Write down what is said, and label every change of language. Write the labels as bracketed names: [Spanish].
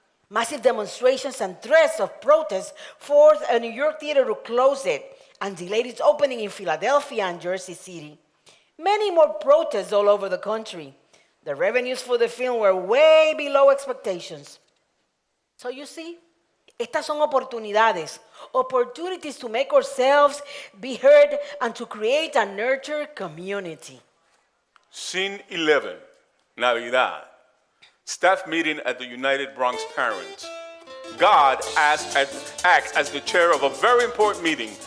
[English] Massive demonstrations and threats of protest forced a New York theater to close it and delayed its opening in Philadelphia and Jersey City. Many more protests all over the country. The revenues for the film were way below expectations. So you see, [Spanish] estas son oportunidades. [English] Opportunities to make ourselves be heard and to create and nurture community. Scene 11, Navidad. Staff meeting at the United Bronx Parents. God acts as the chair of a very important meeting.